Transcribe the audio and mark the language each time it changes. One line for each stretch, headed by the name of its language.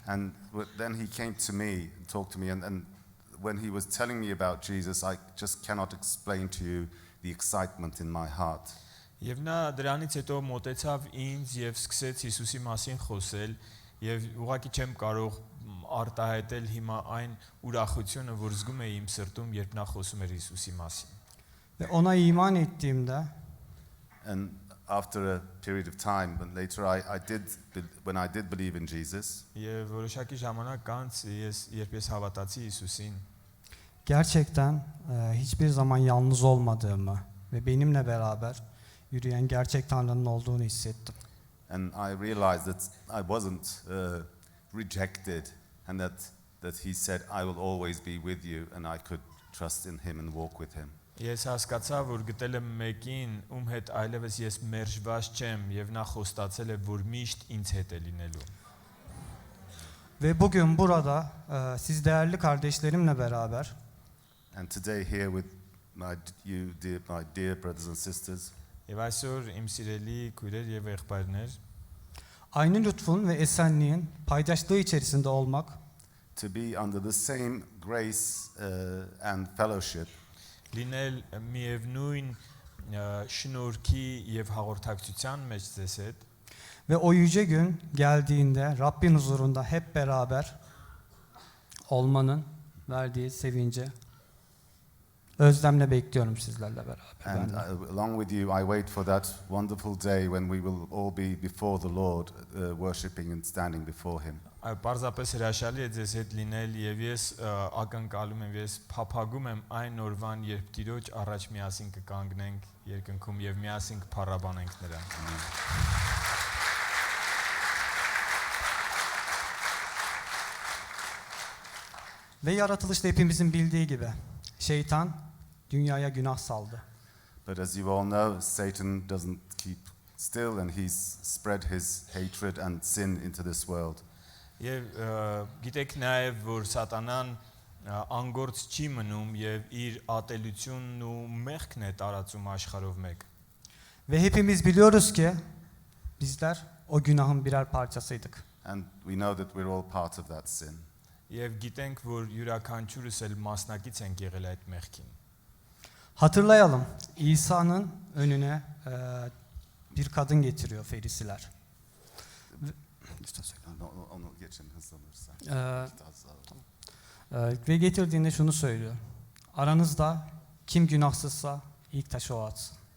English: And then he came to me and talked to me, and when he was telling me about Jesus, I just cannot explain to you the excitement in my heart.
Armenian: Եվ նա դրանից հետո մոտեցավ ինձ եւ սկսեց Հիսուսի մասին խոսել եւ ուղղակի չեմ կարող արտահայտել հիմա այն ուրախությունը, որ զգում էի իմ սրտում, երբ նա խոսում էր Հիսուսի մասին։
Turkish: Ve ona iman ettiğimde
English: And after a period of time, and later when I did believe in Jesus,
Armenian: Եվ որոշակի ժամանակ անց երբ ես հավատացի Հիսուսին,
Turkish: gerçekten hiçbir zaman yalnız olmadığımı ve benimle beraber yürüyen gerçek Tanrı'nın olduğunu hissettim.
English: and I realized that I wasn't rejected, and that he said, I will always be with you, and I could trust in him and walk with him.
Armenian: Ես հասկացա, որ գտել եմ մեկին, ում հետ այլևս ես մերժված չեմ եւ նա խոստացել է, որ mիշտ ինձ հետ է լինելու։
Turkish: Ve bugün burada siz değerli kardeşlerimle beraber
English: And today here with my dear brothers and sisters,
Armenian: Եվ այսօր իմ սիրելի քույրեր եւ եղբայրներ,
Turkish: aynı lütfun ve esenliğin paydaşlığı içerisinde olmak
English: to be under the same grace and fellowship,
Armenian: լինել միևնույն շնորհքի եւ հաղորդակցության մեջ ձեզ հետ
Turkish: ve o yüce gün geldiğinde Rabbin huzurunda hep beraber olmanın verdiği sevinci özlemle bekliyorum sizlerle beraber.
English: and
Turkish: Ben de.
English: along with you, I wait for that wonderful day when we will all be before the Lord, worshiping and standing before Him.
Armenian: Այո, պարզապես հրաշալի է ձեզ հետ լինել եւ ես ակնկալում եմ, ես փափագում եմ այն օրվան, երբ Տիրոջ առաջ միասին կկանգնենք երկնքում եւ միասին կփառաբանենք նրան։
Turkish: Ve yaratılışta hepimizin bildiği gibi şeytan dünyaya günah saldı.
English: But as you all know, Satan doesn't keep still, and he's spread his hatred and sin into this world.
Armenian: Եվ գիտեք նաև, որ սատանան անգործ չի մնում եւ իր ատելությունն ու մեղքն է տարածում աշխարհով մեկ։
Turkish: Ve hepimiz biliyoruz ki bizler o günahın birer parçasıydık.
English: And we know that we're all part of that sin.
Armenian: Եվ գիտենք, որ յուրաքանչյուրս էլ մասնակից ենք եղել այդ մեղքին։
Turkish: Hatırlayalım, İsa'nın önüne bir kadın getiriyor ferisiler. Onu geçin hızlanırsa. Ve getirdiğinde şunu söylüyor. Aranızda kim günahsızsa ilk taşı o atsın.